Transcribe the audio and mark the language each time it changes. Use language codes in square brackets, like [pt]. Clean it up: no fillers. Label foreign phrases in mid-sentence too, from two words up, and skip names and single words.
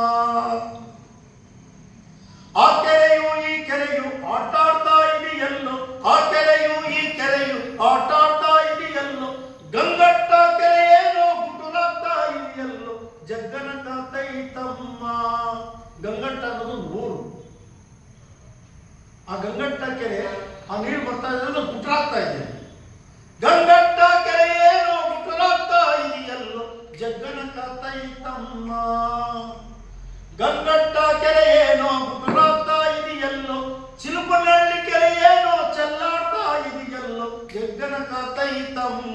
[kn] ಆ ಕೆರೆಯು ಈ ಕೆರೆಯು ಆಟಾಡ್ತಾ ಇದೆಯಲ್ಲೋ, ಆ ಕೆರೆಯು ಈ ಕೆರೆಯು ಆಟಾಡ್ತಾ ಇದೆಯಲ್ಲೋ, ಗಂಗಟ್ಟ ಕೆರೆಯೇನೋ ಗುಟುಲಾಗ್ತಾ ಇದೆಯಲ್ಲೋ, ಜಗ್ಗನ ಕಾತೈತಮ್ಮ. ಗಂಗಟ್ಟ ಅನ್ನೋದು ಊರು. ಆ ಗಂಗಟ್ಟ ಕೆರೆ ಆ ನೀರು ಬರ್ತಾ ಇದ್ರೆ ಗುಟ್ರಾಗ್ತಾ ಇದೆ. ಗಂಗಟ್ಟ ಕೆರೆಯೇನೋ ಗುಟುಲಾಗ್ತಾ ಇದೆಯಲ್ಲೋ, ಜಗ್ಗನ ಕಾತೈತಮ್ಮ. ಗಂಗಟ್ಟ ಕೆರೆಯೇನೋ ಗುಟುಲಾಗ್ತಾ ಇದೆಯಲ್ಲೋ, ಚಿಲುಪನಹಳ್ಳಿ ಕೆರೆಯೇನೋ ಚೆಲ್ಲಾಡ್ತಾ ಇದೆಯಲ್ಲೋ, ಜಗ್ಗನ ಕಾತೈತಮ್ಮ.